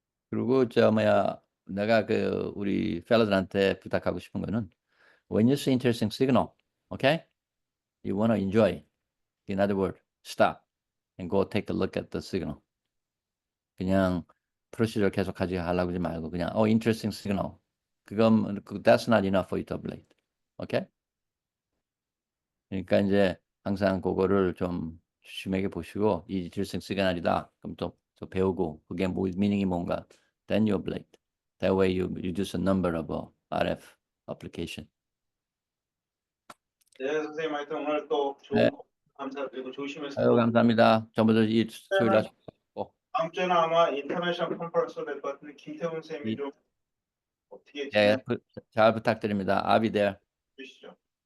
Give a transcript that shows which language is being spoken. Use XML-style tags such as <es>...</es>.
<ko>그리고 저 뭐야 내가 그 우리 펠러들한테 부탁하고 싶은 거는</ko> <en>when you see interesting signal, okay? You want to enjoy. In other words, stop and go take a look at the signal.</en> <ko>그냥 프로시저 계속하지 하려고 하지 말고 그냥</ko> <en>interesting signal.</en> <ko>그건</ko> <en>that's not enough for you to ablate. Okay?</en> <ko>그러니까 이제 항상 그거를 좀 심하게 보시고 이 interesting signal이다. 그럼 또 배우고 그게 뭐 meaning이 뭔가.</ko> <en>Then you ablate. That way you reduce the number of RF application.</en> <ko>네, 선생님 하여튼 오늘 또 네. 좋은 거 감사드리고 조심해서 아유 감사합니다. 전부 다이 수요일 날 다음 주에는 아마 인터내셔널 컨퍼런스가 될 것 같은데 김태훈 쌤이 좀 어떻게 진행해 잘 부탁드립니다.</ko> <en>I'll be there.</en> <ko>주시죠.</ko>